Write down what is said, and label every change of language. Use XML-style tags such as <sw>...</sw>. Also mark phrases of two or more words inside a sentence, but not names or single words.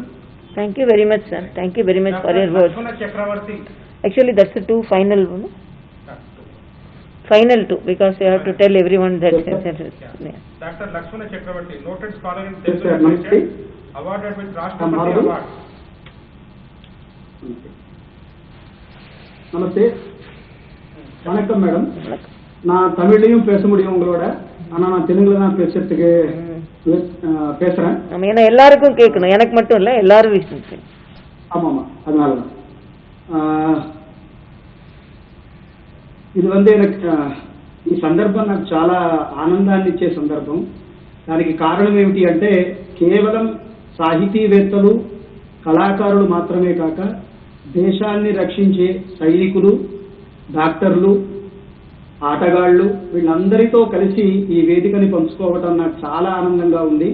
<en>Thank you very much sir. Thank you very much for your words. Actually that's the two final one. Final two because you have to tell everyone that. Dr. Lakshmana Chakravarti, noted scholar in Telugu literature, awarded with Rashtrapati Award.</en> <ta>நமஸ்தே வணக்கம் மேடம். நான் தமிழ்லையும் பேச முடியும் உங்களோட, ஆனா நான் தெலுங்குல தான் பேசுறதுக்கு பேசுறேன். ஏன்னா எல்லாருக்கும் கேட்கணும், எனக்கு மட்டும் இல்ல எல்லாரும் விஷயம். ஆமாம் அதனாலதான்</ta> <te>ఇది எனக்கு ఈ సందర్భం నాకు చాలా ఆనందాన్ని ఇచ్చే సందర్భం. దానికి కారణం ఏమిటి అంటే కేవలం సాహితీవేత్తలు కళాకారులు మాత్రమే కాక దేశాన్ని రక్షించే సైనికులు, డాక్టర్లు, ఆటగాళ్లు వీళ్ళందరితో కలిసి ఈ వేదికని పంచుకోవటం నాకు చాలా ఆనందంగా ఉంది.</te>